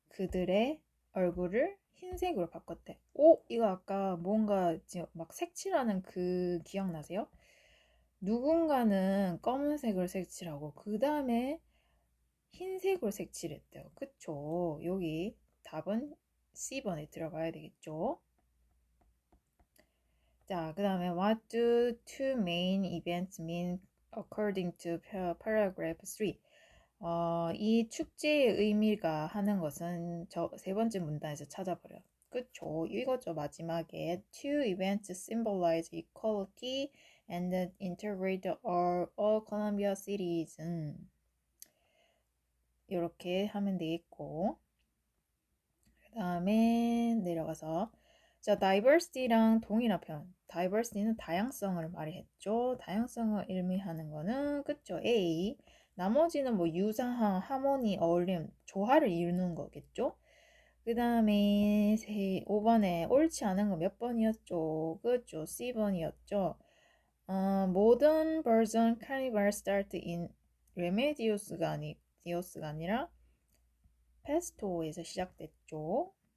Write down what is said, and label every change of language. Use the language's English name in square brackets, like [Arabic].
[Korean] 그들의 얼굴을 흰색으로 바꿨대. 이거 아까 뭔가 막 색칠하는 그 기억나세요? 누군가는 검은색으로 색칠하고 그 다음에 흰색으로 색칠했대요. 그쵸? 여기 답은 C번에 들어가야 되겠죠? 자, 그 다음에 [English] What do two main events mean according to paragraph 3? [Korean] 이 축제의 의미가 하는 것은 저 세 번째 문단에서 찾아버려요. 그쵸? 이거죠. 마지막에 [English] two events symbolize equality and integrate all Columbia cities. [Korean] 이렇게 하면 되겠고 그 다음에 내려가서 자, diversity랑 동일한 표현. diversity는 다양성을 말했죠. 다양성을 의미하는 거는 그쵸? [English] A. [Korean] 나머지는 뭐 유사한 하모니, 어울림, 조화를 이루는 거겠죠. 그 다음에 5번에 옳지 않은 거 몇 번이었죠? 그쵸? C번이었죠. [English] modern version carnival start in Remedious가 [Korean] 아니라 페스토에서 시작됐죠.